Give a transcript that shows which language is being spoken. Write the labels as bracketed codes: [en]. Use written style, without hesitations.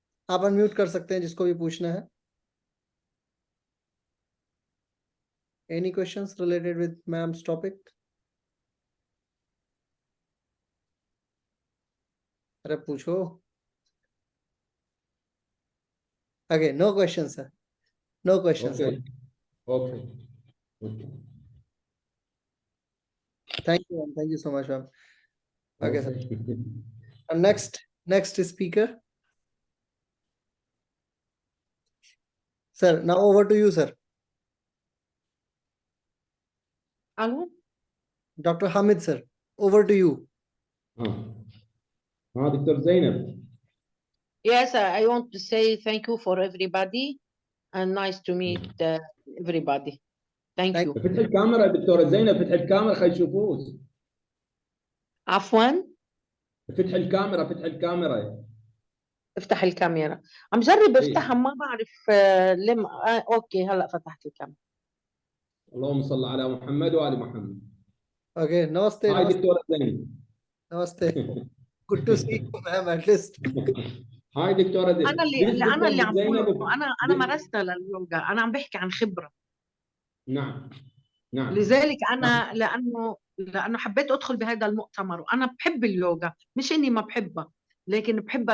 [hi] आप अनम्यूट कर सकते हैं जिसको भी पूछना है. [en] Any questions related with ma'am's topic? [hi] अरे पूछो. [en] Okay, no questions, sir. No questions. Okay. Okay. Okay. Thank you, ma'am. Thank you so much, ma'am. Okay, sir. Okay. And next speaker. Sir, now over to you, sir. [ar] الو [en] Dr. Hamid, sir, over to you. [ar] دكتور زينب. [en] Yes, I want to say thank you for everybody and nice to meet everybody. Thank you. [ar] فتح الكاميرا دكتورة زينب، فتح الكاميرا خلي يشوفوك. عفوا فتح الكاميرا، فتح الكاميرا. افتح الكاميرا. عم جرب افتحها ما بعرف لم اوكي هلا فتحت الكاميرا. اللهم صل على محمد وآل محمد. [en] Okay, namaste. Hi Namaste. [ar] دكتورة زينب. [en] Namaste. Good to see you, ma'am, at least. [ar] هاي دكتورة زينب. انا اللي عم بقوله انه انا مارستها لليوغا، انا عم بحكي عن خبره. نعم نعم. لذلك انا لانه حبيت ادخل بهذا المؤتمر، وانا بحب اليوغا، مش اني ما بحبها، لكن بحبها